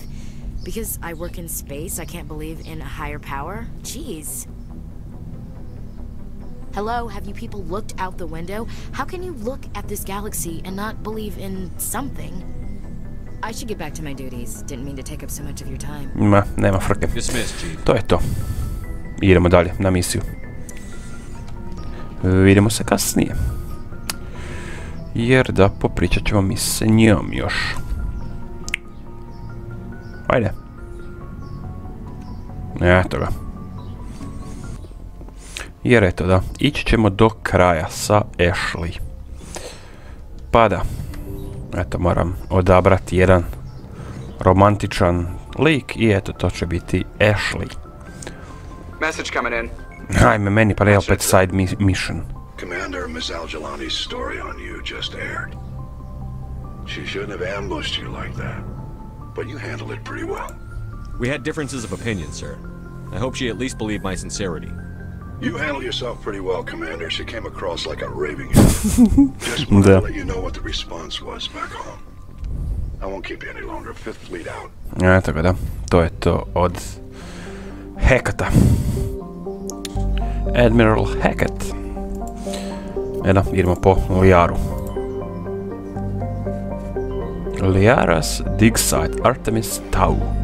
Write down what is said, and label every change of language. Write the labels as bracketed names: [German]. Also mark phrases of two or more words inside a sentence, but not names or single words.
[English] Because I work in space, I can't believe in a higher power? Jeez. Hello, have you people looked out the window? How can you look at this galaxy and not believe in something? I should get back to my duties. Didn't mean to take up so much of your time. [Croatian] Ma, nema frke. [English] Dismissed, Chief. [Croatian] To je to. Idemo dalje na misiju. Vidimo se kasnije. Jer da popričat ćemo mi s njom još. Ajde. Eto ga. Jer eto da, ići ćemo do kraja sa Ashley. Pa da. Eto, moram odabrati jedan romantičan lik i eto, to će biti Ashley. [English] Message coming in. [Croatian] Ajme, meni pa ne opet [English] side mission. Commander, Miss Al-Jalani's story on you just aired. She shouldn't have ambushed you like that, but you handled it pretty well. We had differences of opinion, sir. I hope she at least believed my sincerity. You handled yourself pretty well, Commander. She came across like a raving idiot. Just wanted to let you know what the response was back home. I won't keep you any longer. Fifth Fleet out. [Croatian] Eto ga da, to je to od Hacketa. Admiral Hackett. Edo, idemo po Liaru. [English] Liara's dig site, Artemis Tau.